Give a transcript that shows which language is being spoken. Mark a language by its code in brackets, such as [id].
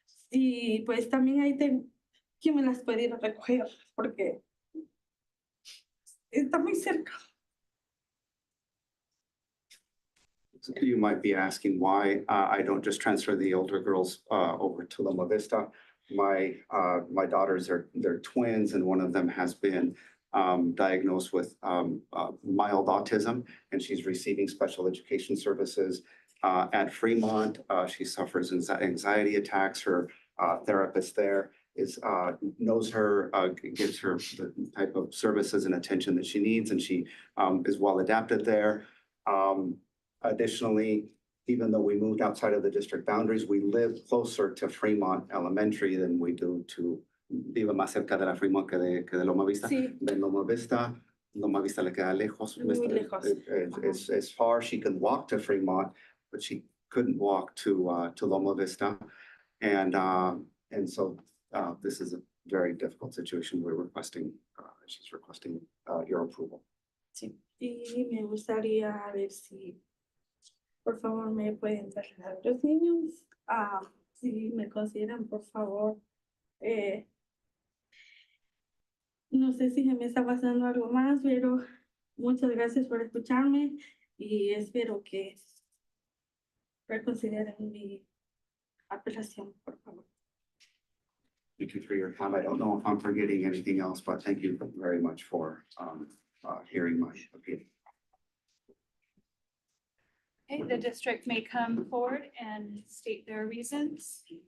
[es] Y pues también ahí tengo quién me las puede ir a recoger porque está muy cerca. [en] You might be asking why I don't just transfer the older girls over to Loma Vista. My daughters they're twins, and one of them has been diagnosed with mild autism, and she's receiving special education services at Fremont. She suffers anxiety attacks. Her therapist there knows her, gives her the type of services and attention that she needs, and she is well adapted there. Additionally, even though we moved outside of the district boundaries, we live closer to Fremont Elementary than we do to, [es] vive más cerca de la Fremont que de Loma Vista. Sí. De Loma Vista, Loma Vista le queda lejos. Muy lejos. [en] It's far. She can walk to Fremont, but she couldn't walk to Loma Vista. And so this is a very difficult situation. She's requesting your approval. [es] Sí. Y me gustaría ver si, por favor, me pueden trasladar los niños. Si me consideran, por favor. No sé si se me está pasando algo más, pero muchas gracias por escucharme y espero que reconsideren mi apelación, por favor. [en] Thank you for your time. I don't know if I'm forgetting anything else, but thank you very much for hearing my appeal. Okay, the district may come forward and state their reasons.